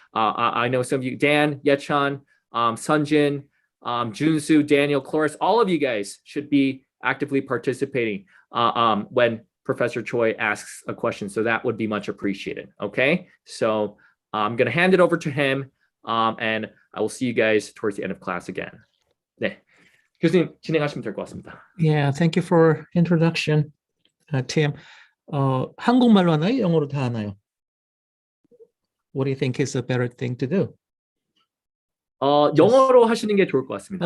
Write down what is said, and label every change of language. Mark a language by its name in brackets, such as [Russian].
[English] I know some of you, Dan, Yechan, Sunjin, Junsu, Daniel, Cloris, all of you guys should be actively participating. when Professor Choi asks a question. So that would be much appreciated. Okay, so I'm going to hand it over to him, and I will see you guys towards the end of class again. [Korean] 네, 교수님 진행하시면 될 것 같습니다. [English] Yeah, thank you for introduction, Tim. [Korean] 한국말로 하나요? 영어로 다 하나요? [English] What do you think is a better thing to do? [Korean] 영어로 하시는 게 좋을 것 같습니다.